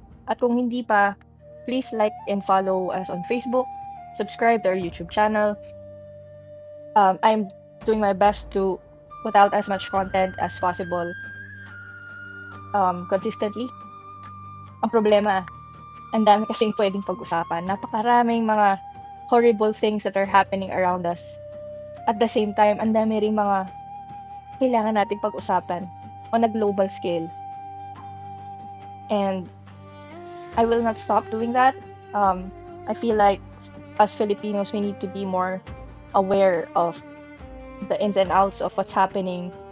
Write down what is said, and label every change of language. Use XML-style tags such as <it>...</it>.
<tl>At kung hindi pa,</tl> <en>please like and follow us on Facebook, subscribe to our YouTube channel. I'm doing my best to put out as much content as possible consistently.</en> <tl>Ang problema, ang dami kasing pwedeng pag-usapan. Napakaraming mga</tl> <en>horrible things that are happening around us. At the same time,</en> <tl>ang dami ring mga kailangan nating pag-usapan</tl> <en>on a global scale. And I will not stop doing that. I feel like as Filipinos, we need to be more aware of the ins and outs of what's happening.</en>